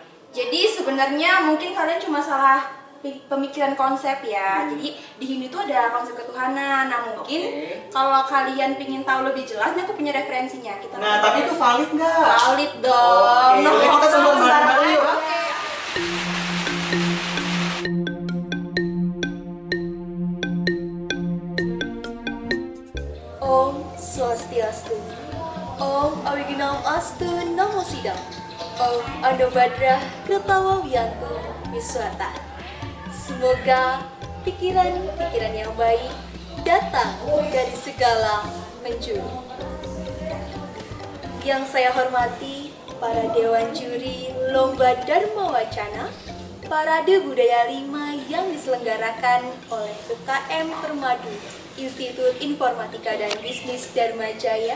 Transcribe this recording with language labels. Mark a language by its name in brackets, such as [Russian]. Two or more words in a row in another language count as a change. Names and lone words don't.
[Indonesian] Jadi sebenarnya mungkin kalian cuma salah pemikiran konsep ya. Jadi di Hindu itu ada konsep ketuhanan. Nah mungkin kalau kalian pingin tahu lebih jelas, aku punya referensinya. Kita Nah tapi itu valid nggak? valid dong. Oke, udah kita semua bareng-bareng yuk. [Sanskrit] ॐ स्वस्त्यस्तु. ॐ अविघ्नम् अस्तु नमो सिद्धम्. ॐ आनोभद्राः क्रतवो यन्तु विश्वतः. [Indonesian] Semoga pikiran-pikiran yang baik datang dari segala penjuru. Yang saya hormati para Dewan Juri Lomba Dharma Wacana, Parade Budaya 5 yang diselenggarakan oleh UKM Permadu Institut Informatika dan Bisnis Dharma Jaya.